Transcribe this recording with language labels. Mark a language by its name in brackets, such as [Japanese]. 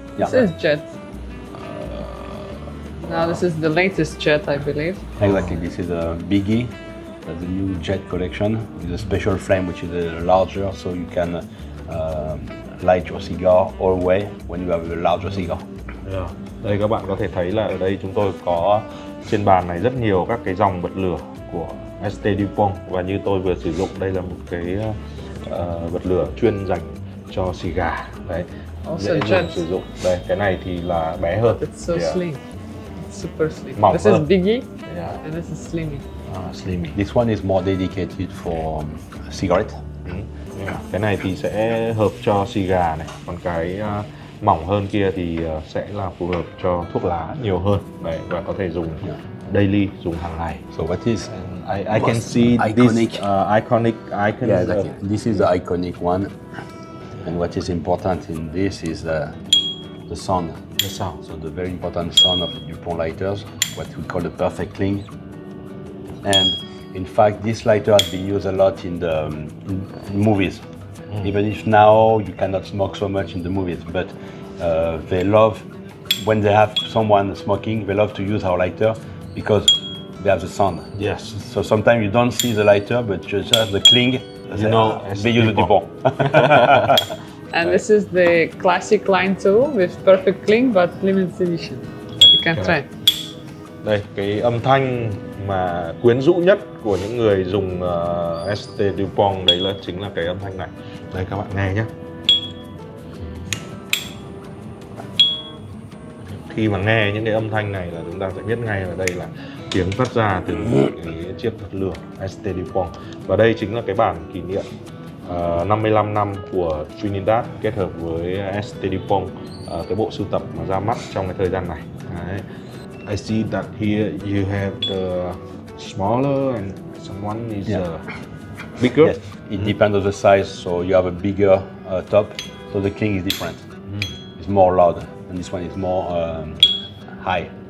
[English] This is jet. Now this is the latest jet, I believe. Exactly, this is a biggie. That's the new jet collection with a special flame which is larger, so you can light your cigar all the way when you have a larger cigar. [Vietnamese] Đây các bạn có thể thấy là ở đây chúng tôi có trên bàn này rất nhiều các cái dòng bật lửa của BST Dupont, và như tôi vừa sử dụng đây là một cái bật lửa chuyên dành cho xì gà. Đấy, dễ sử dụng. Đây, cái này thì là bé hơn. [English] It's so slim. It's super slim. [Vietnamese] Mỏng [English] This [Vietnamese] hơn. [English] is biggie and this is slimmy. Slimmy. This one is more dedicated for cigarette. [Vietnamese] Cái này thì sẽ hợp cho xì gà này, còn cái mỏng hơn kia thì sẽ là phù hợp cho thuốc lá nhiều hơn. Đấy, và có thể dùng daily, dùng hàng ngày. [English] So what is I can see iconic. this iconic icon. Yeah, exactly. This is the iconic one, and what is important in this is the sound. The sound. So the very important sound of Dupont lighters, what we call the perfect cling. And in fact, this lighter has been used a lot in the in movies. Even if now you cannot smoke so much in the movies, but they love, when they have someone smoking, they love to use our lighter because they have the sound. Yes. So sometimes you don't see the lighter, but just have the cling. You know, they use the Dupont. And this is the classic line too with perfect cling but limited edition. You can try. [Vietnamese] Đây, cái âm thanh mà quyến rũ nhất của những người dùng BST Dupont đấy là chính là cái âm thanh này. Đây các bạn nghe nhé. Khi mà nghe những cái âm thanh này là chúng ta sẽ biết ngay là đây là tiếng phát ra từ cái chiếc bật lửa BST Dupont. Và đây chính là cái bản kỷ niệm 55 năm của Trinidad kết hợp với BST Dupont, cái bộ sưu tập mà ra mắt trong cái thời gian này. Đấy. [English] I see that here you have the smaller and someone is bigger. Yes, it depends on the size. So you have a bigger top, so the cling is different. It's more loud, and this one is more high.